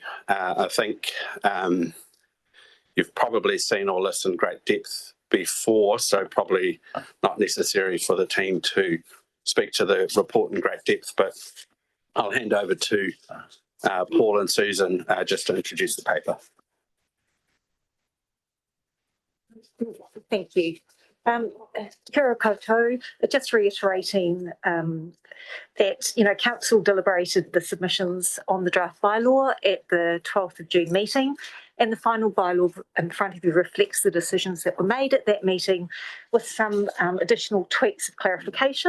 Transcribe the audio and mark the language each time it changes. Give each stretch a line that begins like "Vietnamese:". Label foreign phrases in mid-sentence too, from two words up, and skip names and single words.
English: I think you've probably seen all this in great depth before, so probably not necessary for the team to speak to the report in great depth, but I'll hand over to Paul and Susan just to introduce the paper. Thank you.
Māori: Kia ora koutou,
English: just reiterating that, Council deliberated the submissions on the draft bylaw at the 12th of June meeting, and the final bylaw in front of you reflects the decisions that were made at that meeting with some additional tweaks of clarification.